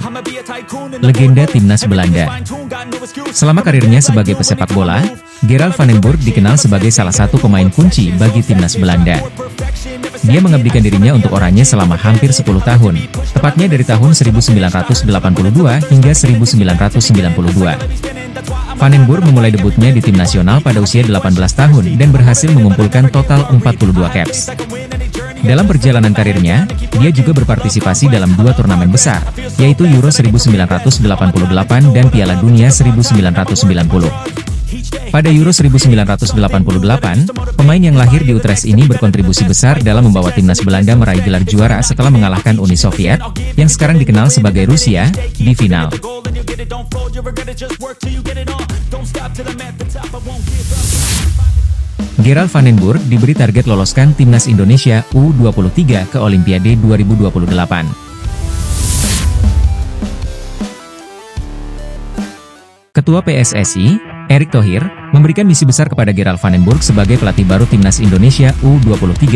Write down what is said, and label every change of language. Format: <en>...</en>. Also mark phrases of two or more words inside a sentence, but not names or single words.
<id>Legenda Timnas Belanda. Selama karirnya sebagai pesepak bola, Gerald Van den Burg dikenal sebagai salah satu pemain kunci bagi Timnas Belanda. dia mengabdikan dirinya untuk Oranje selama hampir 10 tahun, tepatnya dari tahun 1982 hingga 1992. Van den Burg memulai debutnya di tim nasional pada usia 18 tahun dan berhasil mengumpulkan total 42 caps. Dalam perjalanan karirnya, dia juga berpartisipasi dalam 2 turnamen besar, yaitu Euro 1988 dan Piala Dunia 1990. Pada Euro 1988, pemain yang lahir di Utrecht ini berkontribusi besar dalam membawa timnas Belanda meraih gelar juara setelah mengalahkan Uni Soviet, yang sekarang dikenal sebagai Rusia, di final. Gerald van den Burg diberi target loloskan timnas Indonesia U23 ke Olimpiade 2028. Ketua PSSI, Erick Thohir, memberikan misi besar kepada Gerald van den Burg sebagai pelatih baru timnas Indonesia U23.</id>